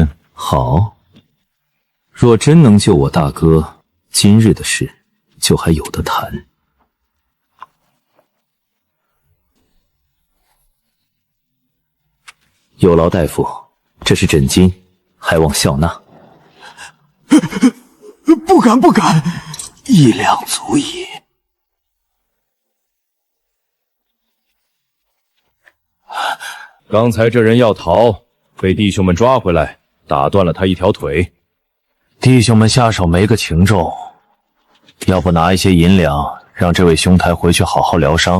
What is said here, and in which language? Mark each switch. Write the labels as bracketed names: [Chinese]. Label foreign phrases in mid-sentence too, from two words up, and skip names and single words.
[Chinese] 好，若真能救我大哥，今日的事就還有得談。有勞大夫，這是診金，還望笑納。不敢，1兩足矣。刚才这人要逃，被弟兄們抓回來，打斷了他一條腿。弟兄們下手沒個輕重，要不拿一些銀兩，讓這位兄台回去好好療傷。